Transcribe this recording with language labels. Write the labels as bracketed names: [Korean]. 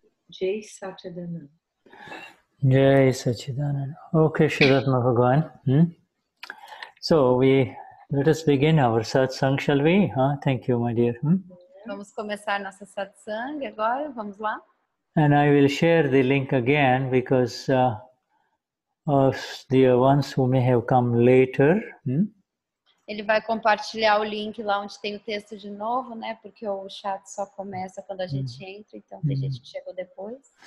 [English] Jai Satchidananda. Jai Satchidananda. Okay, Shuddha Bhagwan. So let us begin our satsang, shall we? Thank you, my dear. [Portuguese] Vamos começar nossa satsang agora, vamos lá? [English] And I will share the link again because of the ones who may have come later. [Portuguese] Ele vai compartilhar o link lá onde tem o texto de novo, né? Porque o chat só começa quando a gente entra, então tem gente que chegou depois.